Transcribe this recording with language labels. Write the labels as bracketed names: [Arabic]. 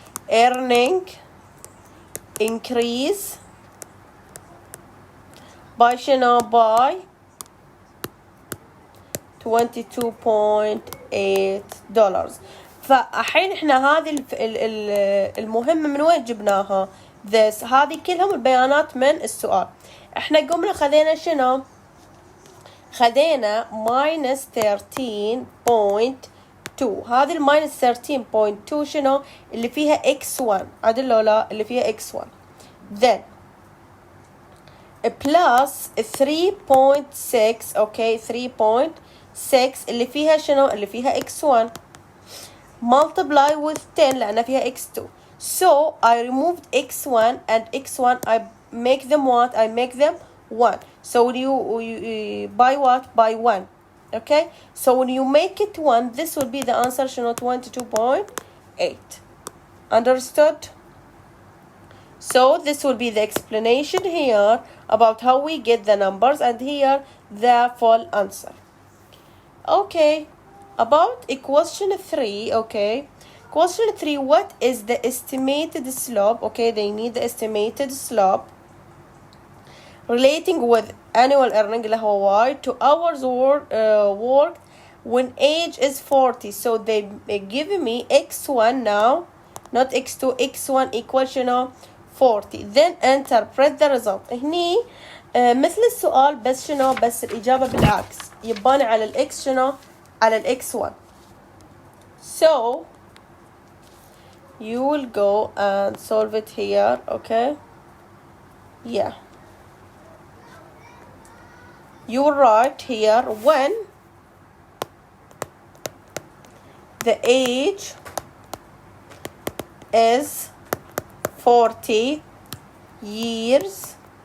[English] earning increase by [Arabic] شنو؟ [English] by $22.8. [Arabic] فالحين احنا هذه المهمة من وين جبناها؟ هذه كلهم البيانات من السؤال. احنا قمنا خذينا شنو؟ خذينا minus 13.2. هذه minus 13.2 شنو؟ اللي فيها x1. عدل لو لا؟ اللي فيها x1. [English] Then plus 3.6. [Arabic] okay, 3.6 اللي فيها شنو؟ اللي فيها x1 [English] multiply with 10 [Arabic] لأن فيها x2. [English] So I removed x1 and x1 I make them what? I make them 1. So you by what? By 1. Okay? So when you make it 1, this will be the answer [Arabic] شنو؟ [English] 22.8. Understood? So this will be the explanation here about how we get the numbers, and here the full answer. Okay, about question 3. Okay, question 3, what is the estimated slope? Okay, they need the estimated slope relating with annual earning [Arabic] اللي هو [English] Y to hours worked when age is 40. So they give me x1 now, not x2. x1 equal [Arabic] شنو [English] 40. Then interpret the result. [Arabic] هني مثل السؤال بس شنو، بس الإجابة بالعكس، يباني على الإكس شنو، على الإكس 1. [English] So you will go and solve it here. Okay, yeah, you will write here when the age is 40 years.